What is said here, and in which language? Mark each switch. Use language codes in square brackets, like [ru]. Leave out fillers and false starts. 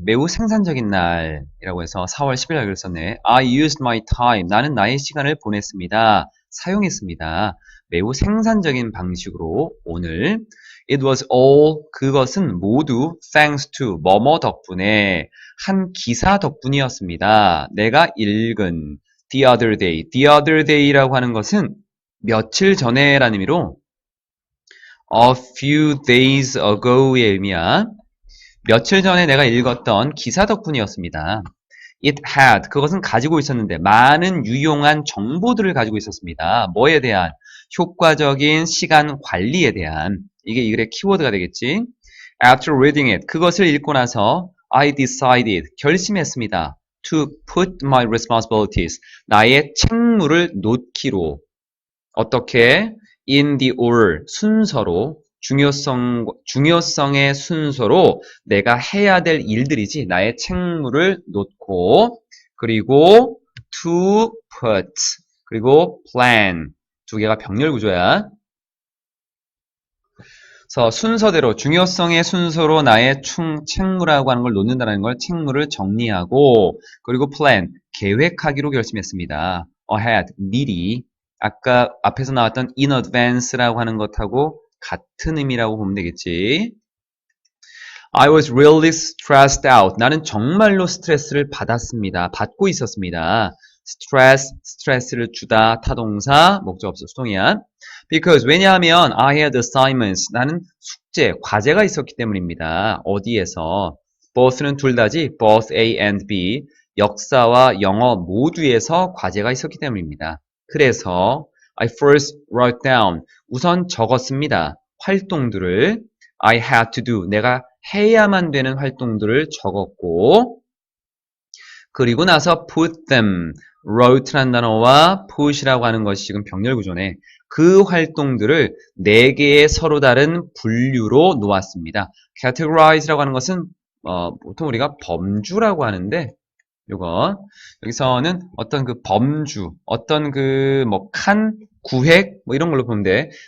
[ko] 매우 생산적인 날이라고 해서 4월 10일 날 썼네. [en] I used my time. [ko] 나는 나의 시간을 보냈습니다. 사용했습니다. 매우 생산적인 방식으로 오늘 [en] It was all [ko] 그것은 모두 [en] thanks to [ko] 뭐뭐 덕분에 한 기사 덕분이었습니다. 내가 읽은 [en] the other day. the other day [ko] 라고 하는 것은 며칠 전에라는 의미로 [en] a few days ago [ko] 의 의미야. 며칠 전에 내가 읽었던 기사 덕분이었습니다. [en] It had, [ko] 그것은 가지고 있었는데 많은 유용한 정보들을 가지고 있었습니다. 뭐에 대한? 효과적인 시간 관리에 대한. 이게 이 글의 키워드가 되겠지. [en] After reading it, [ko] 그것을 읽고 나서 [en] I decided, [ko] 결심했습니다. [en] To put my responsibilities, [ko] 나의 책무를 놓기로. 어떻게? [en] In the order, [ko] 순서로, 중요성의 순서로 내가 해야 될 일들이지, 나의 책무를 놓고, 그리고 to put, 그리고 plan. 두 개가 병렬 구조야. 그래서 순서대로, 중요성의 순서로 나의 책무라고 하는 걸 놓는다는 걸 책무를 정리하고, 그리고 plan, 계획하기로 결심했습니다. ahead, 미리. 아까 앞에서 나왔던 [en] in advance [ko] 라고 하는 것하고 같은 의미라고 보면 되겠지. [en] I was really stressed out. [ko] 나는 정말로 스트레스를 받았습니다. 받고 있었습니다. 스트레스를 주다, 타동사, 목적 없어, 수동이야. [en] Because, [ko] 왜냐하면 [en] I had assignments. [ko] 나는 숙제, 과제가 있었기 때문입니다. 어디에서? both는 둘 다지, [en] both A and B. [ko] 역사와 영어 모두에서 과제가 있었기 때문입니다. 그래서 [en] I first wrote down. [ko] 우선 적었습니다. 활동들을 [en] I had to do. [ko] 내가 해야만 되는 활동들을 적었고, 그리고 나서 [en] put them. [ko] wrote라는 단어와 put이라고 하는 것이 지금 병렬 구조네. 그 활동들을 4개의 서로 다른 분류로 놓았습니다. categorize라고 하는 것은 보통 우리가 범주라고 하는데, 요거 여기서는 어떤 그 범주, 어떤 그 칸, 구획 뭐 이런 걸로 보면 돼.